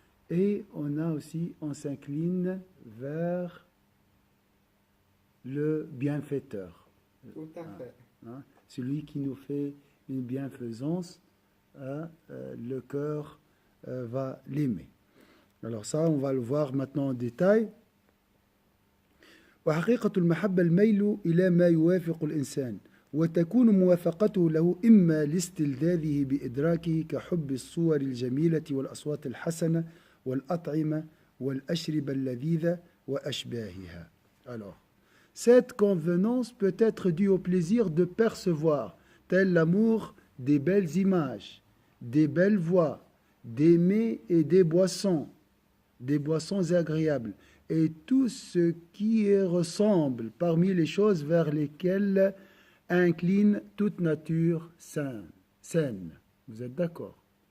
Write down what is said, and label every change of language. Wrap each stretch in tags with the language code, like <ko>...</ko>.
<fr>Et on s'incline vers le bienfaiteur. Tout à fait. Hein, celui qui nous fait une bienfaisance, le cœur va l'aimer. Alors ça, on va le voir maintenant en détail.</fr> <ar>وحقيقة المحبة الميل إلى ما يوافق الإنسان وتكون موافقته له إما لاستلذاذه بإدراكه كحب الصور الجميلة والأصوات الحسنة والأطعمة والأشربة اللذيذة وأشباهها.</ar> <fr>Alors, cette convenance peut être due au plaisir de percevoir, tel l'amour des belles images, des belles voix, des mets et des boissons agréables, et tout ce qui ressemble parmi les choses vers lesquelles incline toute nature saine. Vous êtes d'accord?</fr>